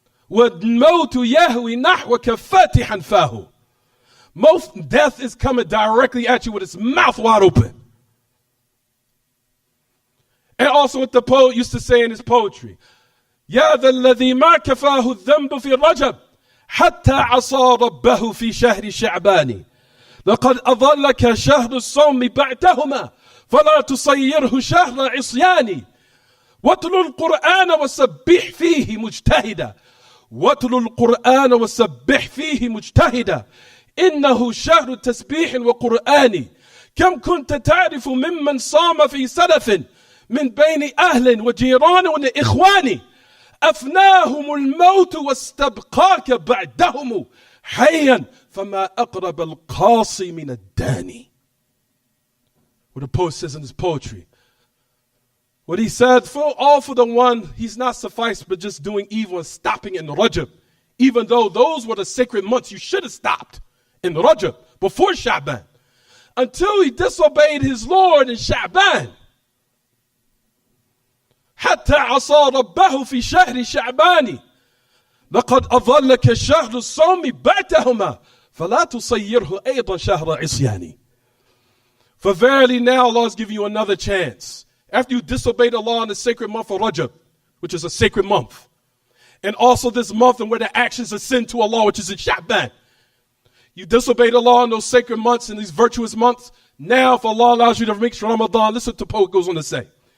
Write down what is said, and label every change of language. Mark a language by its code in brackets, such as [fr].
[ar] وَالْمَوْتُ يَهْوِي نَحْوَكَ فَاتِحًا فَاهُ. [en] Most death is coming directly at you with its mouth wide open. And also what the poet used to say in his poetry. [ar] يَا ذَا الَّذِي مَا كَفَاهُ الذَّنْبُ فِي رَجَبٍ حَتَّى عَصَى رَبَّهُ فِي شَهْرِ شَعْبَانِ لقد أضلك شهر الصوم بعدهما فلا تصيره شهر عصيان واتل القرآن وسبح فيه مجتهدا واتل القرآن وسبح فيه مجتهدا إنه شهر تسبيح وقرآن كم كنت تعرف ممن صام في سلف من بين أهل وجيران وإخوان أفناهم الموت واستبقاك بعدهم حيا فما أقرب القاصي من الداني. [en] What the poet says in his poetry. What he said, for the one, he's not sufficed but just doing evil and stopping in Rajab. Even though those were the sacred months you should have stopped in Rajab before Sha'ban. Until he disobeyed his Lord in Sha'ban. [ar] حتى عصى ربه في شهر شعبان لقد أظلك شهر الصوم بعدهما فَلَا تُصَيِّرْهُ أَيْضًا شَهْرَ عِصْيَانِ. [en] For verily now Allah is giving you another chance. After you disobeyed Allah in the sacred month of Rajab, which is a sacred month, and also this month and where the actions are sin to Allah, which is in Sha'ban. You disobeyed Allah in those sacred months and these virtuous months. Now, if Allah allows you to reach Ramadan, listen to what the poet goes on to say.